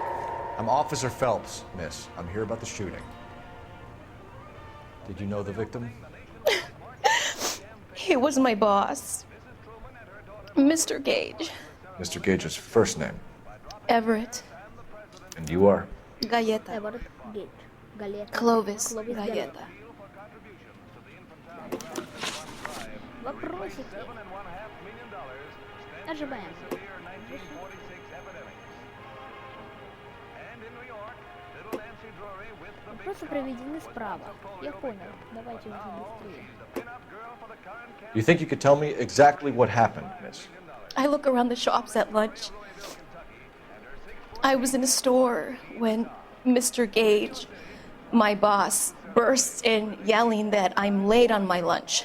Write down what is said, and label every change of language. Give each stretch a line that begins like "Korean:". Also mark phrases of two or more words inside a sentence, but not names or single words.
English: I'm Officer Phelps, miss. I'm here about the shooting. Did you know the victim? He was my boss, Mr. Gage. Mr. Gage's first name. Everett. And you are? Galleta. Everett Gage. Galleta. Clovis Galleta.
Russian: Вопросики. Ожидаем. Вопросы проведены справа. Я понял. Давайте уже быстрее.
English: You think you could tell me exactly what happened, miss? I look around the shops at lunch. I was in a store when Mr. Gage My boss bursts in yelling that I'm late on my lunch.